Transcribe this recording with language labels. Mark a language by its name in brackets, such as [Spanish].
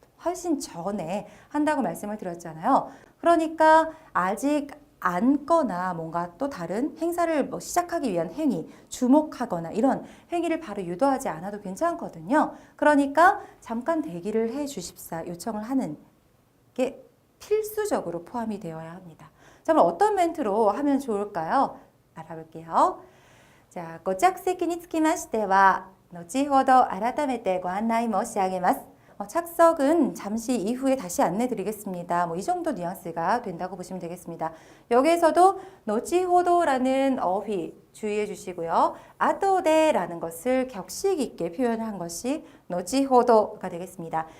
[Korean] 훨씬 전에 한다고 말씀을 드렸잖아요. 그러니까 아직 앉거나 뭔가 또 다른 행사를 뭐 시작하기 위한 행위, 주목하거나 이런 행위를 바로 유도하지 않아도 괜찮거든요. 그러니까 잠깐 대기를 해 주십사 요청을 하는 게 필수적으로 포함이 되어야 합니다. 자, 그럼 어떤 멘트로 하면 좋을까요? 알아볼게요. [Japanese] 자, ご着席につきましては後ほど改めてご案内申し上げます。 [Korean] 착석은 잠시 이후에 다시 안내 드리겠습니다. 뭐 이 정도 뉘앙스가 된다고 보시면 되겠습니다. 여기에서도 노치호도라는 어휘 주의해 주시고요. 아도데라는 것을 격식 있게 표현한 것이 노치호도가 되겠습니다.